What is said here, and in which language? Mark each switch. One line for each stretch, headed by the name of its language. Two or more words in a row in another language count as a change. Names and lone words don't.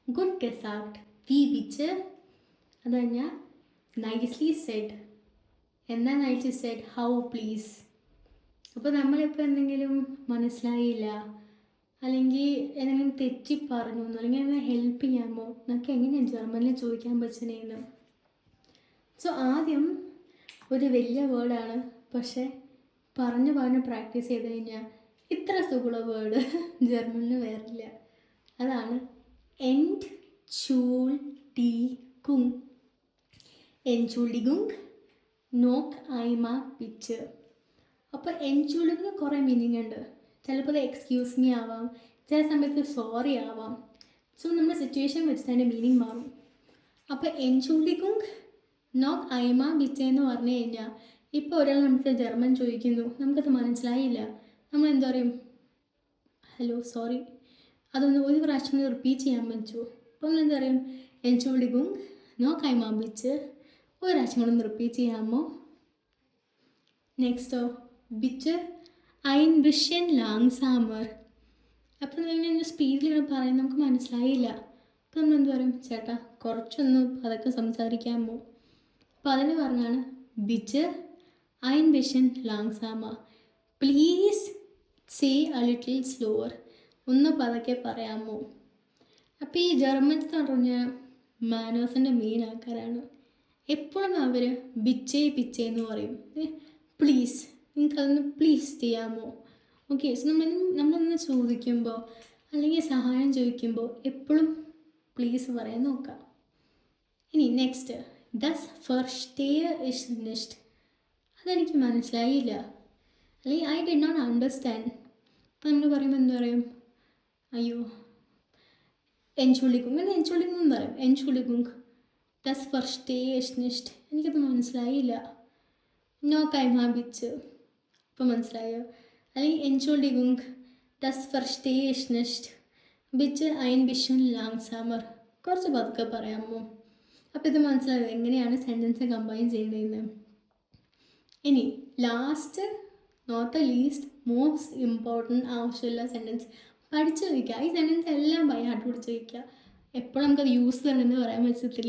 German: Gut gesagt. Wie bitte?
Malayalam: അത് കഴിഞ്ഞാൽ
English: nicely said.
Malayalam: എന്താ
English: nicely said? how please.
Malayalam: അപ്പോൾ നമ്മളിപ്പോൾ എന്തെങ്കിലും മനസ്സിലായില്ല, അല്ലെങ്കിൽ എന്തെങ്കിലും തെറ്റി പറഞ്ഞു അല്ലെങ്കിൽ എന്നെ ഹെൽപ്പ് ചെയ്യാമോ എന്നൊക്കെ എങ്ങനെയാണ് ജർമ്മനിൽ ചോദിക്കാൻ പറ്റുന്നതെന്ന്. സോ ആദ്യം ഒരു വലിയ വേർഡാണ്, പക്ഷേ പറഞ്ഞ് പ്രാക്ടീസ് ചെയ്ത് കഴിഞ്ഞാൽ ഇത്ര സുഖമുള്ള വേർഡ് ജർമ്മനിൽ വേറില്ല. അതാണ് Entschuldigung.
German: Entschuldigung, noch einmal bitte.
Malayalam: അപ്പോൾ Entschuldigung കുറേ മീനിങ് ഉണ്ട്. ചിലപ്പോൾ അത്
English: excuse me
Malayalam: ആവാം, ചില സമയത്ത് സോറി ആവാം. സോ നമ്മുടെ സിറ്റുവേഷൻ വെച്ചിട്ട് അതിൻ്റെ മീനിങ് മാറും. അപ്പോൾ
German: Entschuldigung, noch einmal bitte
Malayalam: എന്ന് പറഞ്ഞു കഴിഞ്ഞാൽ ഇപ്പോൾ ഒരാൾ നമുക്ക് ജർമ്മൻ ചോദിക്കുന്നു, നമുക്കത് മനസ്സിലായില്ല, നമ്മൾ എന്താ പറയും?
English: hello sorry,
Malayalam: അതൊന്ന് ഒരു പ്രാവശ്യം റിപ്പീറ്റ് ചെയ്യാൻ പറ്റുമോ? അപ്പോൾ നമ്മൾ എന്താ പറയും?
German: Entschuldigung, noch einmal bitte.
Malayalam: ഒരു പ്രാവശ്യം കൂടെ ഒന്ന് റിപ്പീറ്റ് ചെയ്യാമോ?
German: നെക്സ്റ്റോ bitte ein bisschen langsamer.
Malayalam: അപ്പോൾ നമ്മൾ സ്പീഡിൽ ഇങ്ങനെ പറയും, നമുക്ക് മനസ്സിലായില്ല. അപ്പോൾ നമ്മൾ എന്ത് പറയും? ചേട്ടാ കുറച്ചൊന്ന് അതൊക്കെ സംസാരിക്കാമോ? അപ്പോൾ അതിന് പറഞ്ഞാണ്
German: bitte ein bisschen langsamer.
English: Please say a little slower.
Malayalam: ഒന്ന് പതുക്കെ പറയാമോ? അപ്പോൾ ഈ ജർമ്മൻസ് എന്ന് പറഞ്ഞാൽ മാനേഴ്സിൻ്റെ മെയിൻ ആൾക്കാരാണ്. എപ്പോഴും അവർ ബിച്ചേ പിച്ചേ എന്ന് പറയും. പ്ലീസ്, നിങ്ങൾക്കതൊന്ന് പ്ലീസ് ചെയ്യാമോ? ഓക്കെ. സോ നമ്മളൊന്ന് ചോദിക്കുമ്പോൾ അല്ലെങ്കിൽ സഹായം ചോദിക്കുമ്പോൾ എപ്പോഴും പ്ലീസ് പറയാൻ നോക്കാം. ഇനി നെക്സ്റ്റ്,
German: das verstehe ich nicht.
Malayalam: അതെനിക്ക് മനസ്സിലായില്ല, അല്ലെങ്കിൽ
English: I did not understand.
Malayalam: അപ്പോൾ നമ്മൾ പറയുമ്പോൾ എന്താ പറയും? അയ്യോ Entschuldigung എന്ന് പറയും.
German: Entschuldigung, das verstehe ich nicht.
Malayalam: എനിക്കത് മനസ്സിലായില്ല.
German: noch einmal bitte.
Malayalam: ഇപ്പോൾ മനസ്സിലായോ? അല്ലെങ്കിൽ
German: Entschuldigung, das verstehe ich nicht. bitte ein bisschen langsamer.
Malayalam: കുറച്ച് പതുക്കെ പറയാമോ? അപ്പോൾ ഇത് മനസ്സിലായോ എങ്ങനെയാണ്
English: sentence combine
Malayalam: ചെയ്യേണ്ടതെന്ന്. ഇനി
English: last, not the least, most important
Malayalam: ആവശ്യമുള്ള സെൻറ്റൻസ് പഠിച്ചു വയ്ക്കുക. ഈ സെൻറ്റൻസ് എല്ലാം
English: by heart
Malayalam: പഠിച്ചു വയ്ക്കുക. എപ്പോഴും നമുക്കത് യൂസ് ചെയ്യണമെന്ന് പറയാൻ പറ്റത്തില്ല.